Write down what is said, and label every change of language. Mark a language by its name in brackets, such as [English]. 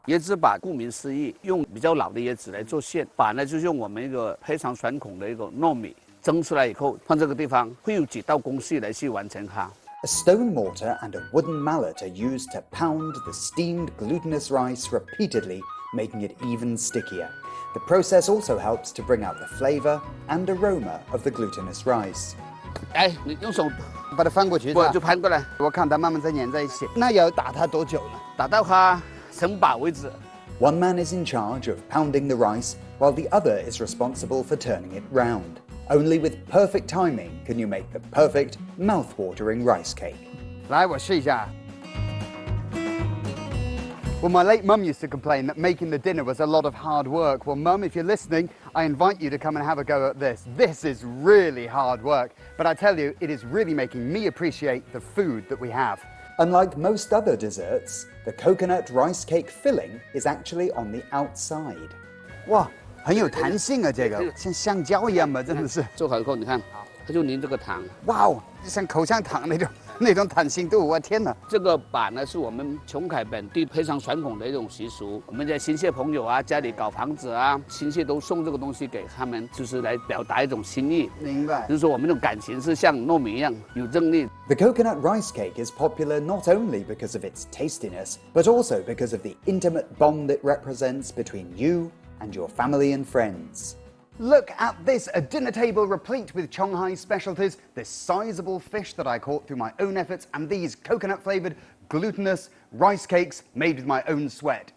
[Chinese] 椰子粑顾名思义，用比较老的椰子来做馅，粑呢就是用我们一个非常传统的一个糯米。蒸出来以后，放这个地方会有几道工序来去完成它。 [English] A stone mortar and a wooden mallet are used to pound the steamed glutinous rice repeatedly, making it even stickier. The process also helps to bring out the flavor and aroma of the glutinous rice. [Chinese] 哎，你用手把它翻过去，我就翻过来。我看它慢慢再粘在一起。那要打它多久呢？打到它成粑为止。 [English] One man is in charge of pounding the rice, while the other is responsible for turning it round. Only with perfect timing can you make the perfect, mouth-watering rice cake. [Chinese] 来，我试一下。 [English] Well, my late mum used to complain that making the dinner was a lot of hard work. Well, Mum, if you're listening, I invite you to come and have a go at this. This is really hard work, but I tell you, it is really making me appreciate the food that we have. Unlike most other desserts, the coconut rice cake filling is actually on the outside. [Chinese] 哇，很有弹性啊，这个像橡胶一样嘛，真的是。做好以后，你看，它就淋这个糖。哇哦，像口香糖那种。那种弹性度，我天哪！这个板呢，是我们琼海本地非常传统的一种习俗。我们的新谢朋友啊，家里搞房子啊，新谢都送这个东西给他们，就是来表达一种心意。明白。就是说我们这种感情是像糯米一样有正力。 [English] The coconut rice cake is popular not only because of its tastiness, but also because of the intimate bond it represents between you and your family and friends. Look at this, a dinner table replete with Shanghai specialties, this sizable fish that I caught through my own efforts, and these coconut-flavoured, glutinous rice cakes made with my own sweat.